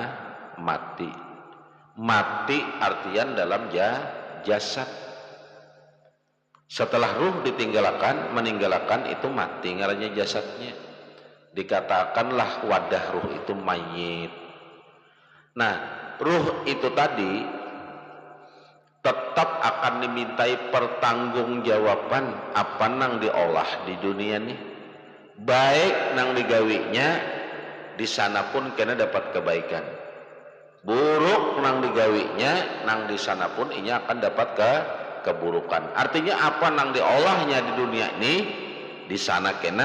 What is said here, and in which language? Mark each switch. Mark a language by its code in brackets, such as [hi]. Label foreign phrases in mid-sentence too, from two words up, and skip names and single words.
[bjn] mati artian dalam jasad setelah ruh meninggalkan itu mati ngarannya jasadnya dikatakanlah wadah ruh itu mayit nah ruh itu tadi tetap akan dimintai pertanggungjawaban apa nang diolah di dunia nih baik nang digawinya di sana pun kena dapat kebaikan buruk nang digawinya nang di sana pun ini akan dapat keburukan artinya apa nang diolahnya di dunia ini di sana kena